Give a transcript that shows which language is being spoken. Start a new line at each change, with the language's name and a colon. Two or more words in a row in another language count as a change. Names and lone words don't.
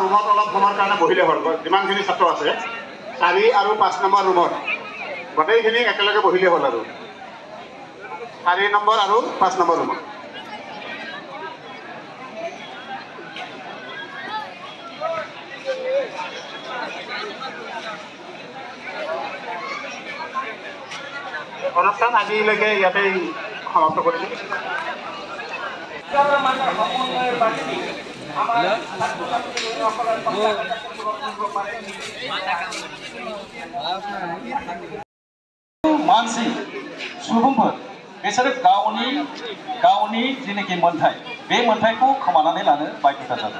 Assamese: ৰুমত অলপ সময়ৰ কাৰণে বহিলে হ'ল যিমানখিনি ছাত্ৰ আছে 4 আৰু 5 নম্বৰ ৰুমত গোটেইখিনি একেলগে বহিলে হ'ল আৰু 4 নম্বৰ আৰু 5 নম্বৰ ৰুমত অনুষ্ঠান আজিলৈকে ইয়াতেই সমাপ্ত কৰিছোঁ
Bodo: मानसि सुबुंफोर बिसोरो गावनि जेनाखि मोन्थाय बे मोन्थायखौ खोमानानै लानो बाध्यता जादों